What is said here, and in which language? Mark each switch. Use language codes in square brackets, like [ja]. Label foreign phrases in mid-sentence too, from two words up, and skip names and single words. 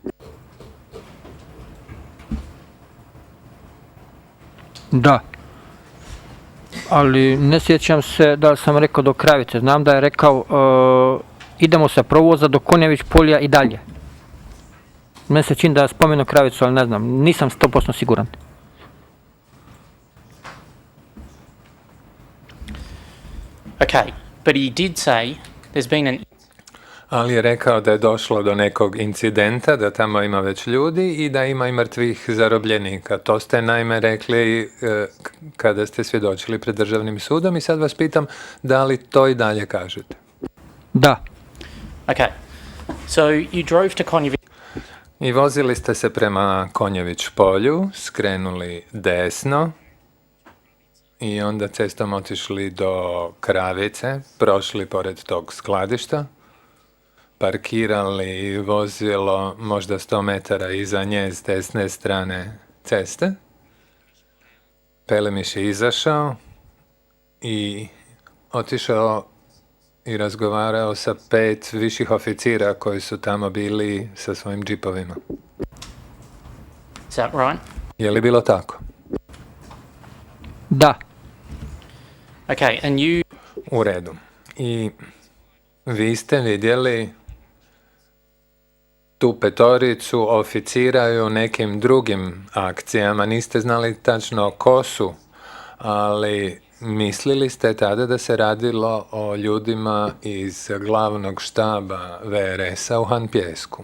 [bs] Da. Ali ne sjećam se da li sam rekao do Kravice. Znam da je rekao idemo sa provoza do Konjević polja i dalje. Meni se čini da je spomenuo Kravicu, ali ne znam. Nisam 100% siguran. [en] Okay, but he did say there's been an... [bs] Ali je rekao da je došlo do nekog incidenta, da tamo ima već ljudi i da ima i mrtvih zarobljenika. To ste naime rekli kada ste svjedočili pred državnim sudom i sad vas pitam da li to i dalje kažete? Da. [en] Okay, so you drove to Konjević. [bs] I vozili ste se prema Konjević polju, skrenuli desno i onda cestom otišli do Kravice, prošli pored tog skladišta, parkirali vozilo možda 100 metara iza nje s desne strane ceste. Pelemiš je izašao i otišao i razgovarao sa 5 viših oficira koji su tamo bili sa svojim džipovima. [en] Is that right? [bs] Je li bilo tako? Da, [en] Okay, and you [bs] U redu. I vi ste vidjeli tu petoricu oficira i u nekim drugim akcijama. Niste znali tačno ko su, ali mislili ste tada da se radilo o ljudima iz glavnog štaba VRS-a u Hanpjesku.